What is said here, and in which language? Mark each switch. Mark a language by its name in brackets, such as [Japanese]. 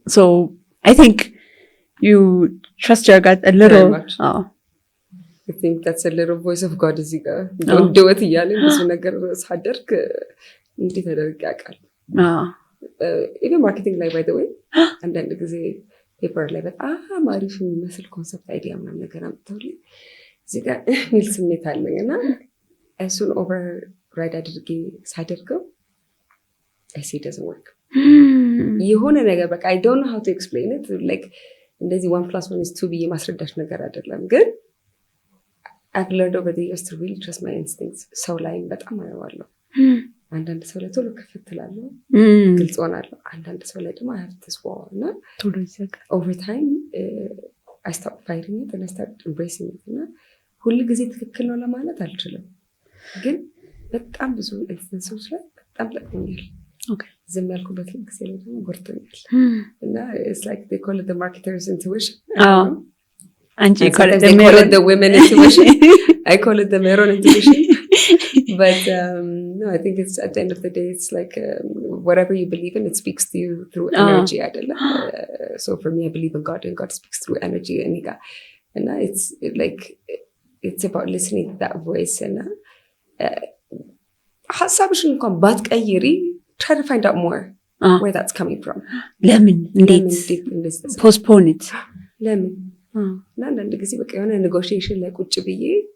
[English] so I think you trust your gut a little I think that's a little voice of God is eager don't do it [Amharic] እያለኝ ብዙ ነገር ሳደርግ እንዴት ተደርግ ያውቃል even marketing ላይ [English] by the way [Amharic] አንዳንድ ጊዜ ፔፐር ላይ በጣም አሪፍ የሚመስል ኮንሰፕት አይዲያ ምናምን ነገር አምጥተውልኝ እዚህ ጋር ሚል ስሜት አለኝ እና እሱን ኦቨርራይድ አድርጌ ሳደርገው [English] I see it doesn't work [Amharic] የሆነ ነገር በቃ [English] I don't know how to explain it like [Amharic] እንደዚህ 1+1 ብዬ ማስረዳሽ ነገር አይደለም ግን [English] I've learned over the years to really trust my instincts [Amharic] ሰው ላይ በጣም አየዋለሁ አንዳንድ ሰው ላይ ቶሎ ከፍትላለሁ ግልጽ ሆናለሁ አንዳንድ ሰው ላይ ደግሞ [English] I have this wall እና [Amharic] ቶሎ ይዘጋል [English] over time I stopped fighting it and I started embracing it [Amharic] እና ሁሉ ጊዜ ትክክል ነው ለማለት አልችልም ግን በጣም ብዙ ኢንስተንሶች ላይ በጣም ጠቅሞኛል ዝም ያልኩበት ጊዜ ላይ ደግሞ ጎርቶኛል እና [English] it's like they call it the marketer's intuition [Amharic] አንቺ [English] they call it the women intuition I call it the Meron intuition but no I think it's at the end of the day it's like whatever you believe in it speaks to you through energy አይደለም so for me I believe in God and God speaks through energy and it's like it's about listening to that voice and [Amharic] ሐሳብሽን እንኳን ባትቀይሪ [English] try to find out more where that's coming from [Amharic] ለምን እንዴት [English] postpone it [Amharic] ለምን እና አንዳንድ ጊዜ በቃ የሆነ negotiation ላይ ቁጭ ብዬ